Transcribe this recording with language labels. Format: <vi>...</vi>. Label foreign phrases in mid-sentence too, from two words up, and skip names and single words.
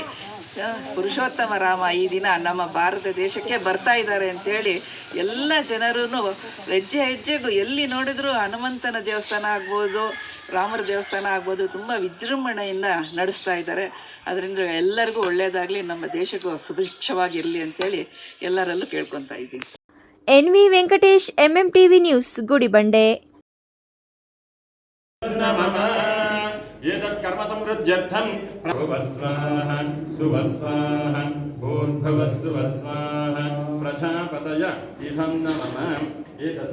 <kn>ಪುರುಷೋತ್ತಮ ರಾಮ ಈ ದಿನ ನಮ್ಮ ಭಾರತ ದೇಶಕ್ಕೆ ಬರ್ತಾ ಇದ್ದಾರೆ ಅಂತೇಳಿ ಎಲ್ಲ ಜನರೂ ಹೆಜ್ಜೆ ಹೆಜ್ಜೆಗೂ ಎಲ್ಲಿ ನೋಡಿದ್ರು ಹನುಮಂತನ ದೇವಸ್ಥಾನ ಆಗ್ಬೋದು, ರಾಮರ ದೇವಸ್ಥಾನ ಆಗ್ಬೋದು, ತುಂಬ ವಿಜೃಂಭಣೆಯಿಂದ ನಡೆಸ್ತಾ ಇದ್ದಾರೆ. ಅದರಿಂದ ಎಲ್ಲರಿಗೂ ಒಳ್ಳೆಯದಾಗಲಿ, ನಮ್ಮ ದೇಶಕ್ಕೂ ಸುಭಿಕ್ಷವಾಗಿರಲಿ ಅಂತೇಳಿ ಎಲ್ಲರಲ್ಲೂ ಕೇಳ್ಕೊತಾ ಇದ್ದೀವಿ. NV ವೆಂಕಟೇಶ್, MMTV ನ್ಯೂಸ್, ಗುಡಿಬಂಡೆ.</kn> <sa>नमः एतत् कर्म समृद्ध्यर्थं भुवस्वाहा सुवस्वाहा भूर्भुवस्सुवस्वाहा प्रजापतय इदं नमः एतत्</sa>